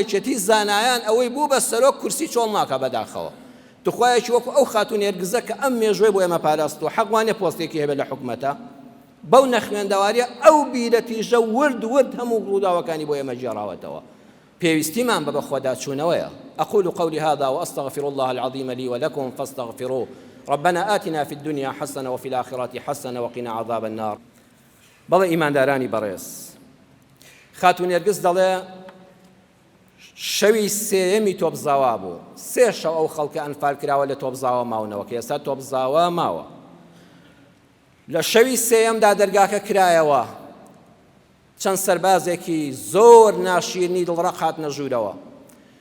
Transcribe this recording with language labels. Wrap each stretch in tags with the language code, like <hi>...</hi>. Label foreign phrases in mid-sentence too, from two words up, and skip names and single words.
<ckb>یەکێتی زانایان ئەوەی بوو بە سەرۆک کورسی چۆڵ ناکە بەداخەوە دخوایەکی وەکو ئەو خاتون هێرگزە کە ئەم مێژوەی بۆ ئێمە پاراستووە حەقوانێ پۆستێکی هەبێت لە حکومەتە بەو نەخوێندەواریە ئەو بیرەتیژە ورد هەموو ڕووداوەکانی بۆ ئێمە جێڕاوەتەوە پێویستیمان بە بەخۆدا چوونەوەیە</ckb> <ar>أقول قولي هذا وأستغفر الله العظيم لي ولكم فاستغفروه ربنا آتنا في الدنيا حسنة وفي الآخرة حسنة وقنا عذاب النار</ar> <ckb>بەڵێ ئیماندارانی بەڕێز خاتون هێرگز دەڵێ شەوی سێیەمی تۆبزاوا بوو سێ شەو ئەو خەڵکە ئەنفال کراوە لە تۆبزاوە ماونەوە کە ئێستا تۆبزاوە ماوە لە شەوی سێیەمدا دەرگاکە کرایەوە چەند سەربازێکی زۆر ناشیرنی دڵڕەق هاتنە ژوورەوە</ckb>